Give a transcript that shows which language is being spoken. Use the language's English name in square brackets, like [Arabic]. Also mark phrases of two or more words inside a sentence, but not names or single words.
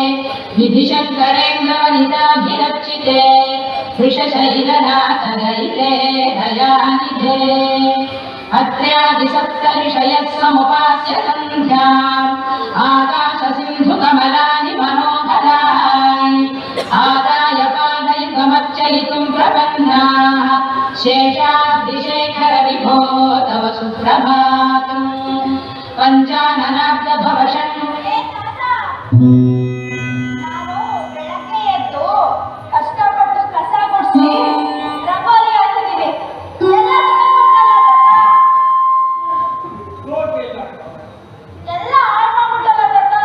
[Sanskrit] विधिशङ्करेन्द्रवनिताभिरक्षिते वृषशैलनाथदयिते दयानिधे अत्र्यादिसप्तऋषयः समुपास्य सन्ध्याम् आकाशसिन्धुकमलानि मनोहराणि आदाय पादयुगमर्चयितुं प्रपन्नाः शेषाद्रिशेखर विभो तव सुप्रभातम् पञ्चाननाब्दभवषण् [Kannada] ಕಷ್ಟಪಟ್ಟು ಕಸ ಗುಡಿಸಿ ರಂಗೋಲಿ ಹಾಕಿದೀವಿ ಎಲ್ಲ ಹಾಳು ಮಾಡ್ಬಿಟ್ಟಲ್ಲ ತಾತ.